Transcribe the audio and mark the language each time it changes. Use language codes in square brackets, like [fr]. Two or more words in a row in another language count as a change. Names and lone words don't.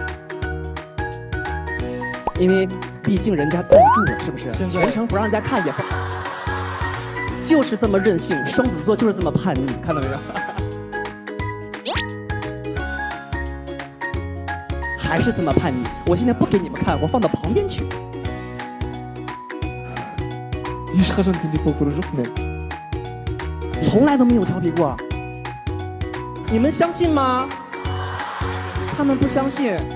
[zh] 因为毕竟人家赞助了，是不是？现在全程不让人家看也，就是这么任性。双子座就是这么叛逆，看到没有？还是这么叛逆。我现在不给你们看，我放到旁边去。 [kk] ешқашан теңдеп болып көрген жоқпын мен. [zh] 从来都没有调皮过。你们相信吗？他们不相信。